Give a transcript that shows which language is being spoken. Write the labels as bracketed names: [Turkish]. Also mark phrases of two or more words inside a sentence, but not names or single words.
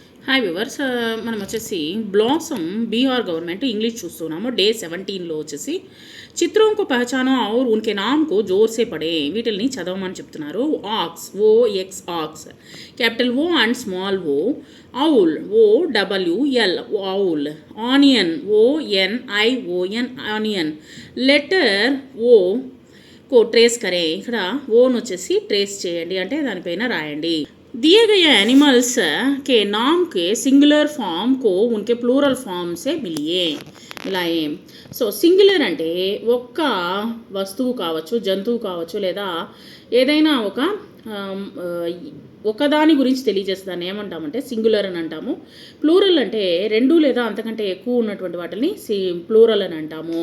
[English] hi viewers, [Telugu] మనం వచ్చేసి బ్లాసమ్ బీహార్ గవర్నమెంట్ ఇంగ్లీష్ చూస్తున్నాము. డే 17లో వచ్చేసి చిత్రం [Hindi] को पहचानो और उनके नाम को जोर से पढ़े [Telugu] వీటిల్ని చదవమని చెప్తున్నారు. [English] ox OX ox, capital O and small O, owl OWL owl, onion ONION onion, letter O [Hindi] को ट्रेस करे, [Telugu] ఇక్కడ ఓను వచ్చేసి ట్రేస్ చేయండి అంటే దానిపైన రాయండి. [Hindi] दिए गए एनिमल्स के नाम के [English] singular form [Hindi] को उनके [English] plural form [Hindi] से మిలాయే. [Telugu] సో సింగులర్ అంటే ఒక్క వస్తువు కావచ్చు, జంతువు కావచ్చు, లేదా ఏదైనా ఒకదాని గురించి తెలియజేస్తుందని ఏమంటామంటే సింగులర్ అని అంటాము. ప్లూరల్ అంటే రెండు లేదా అంతకంటే ఎక్కువ ఉన్నటువంటి వాటిని ప్లూరల్ అని అంటాము.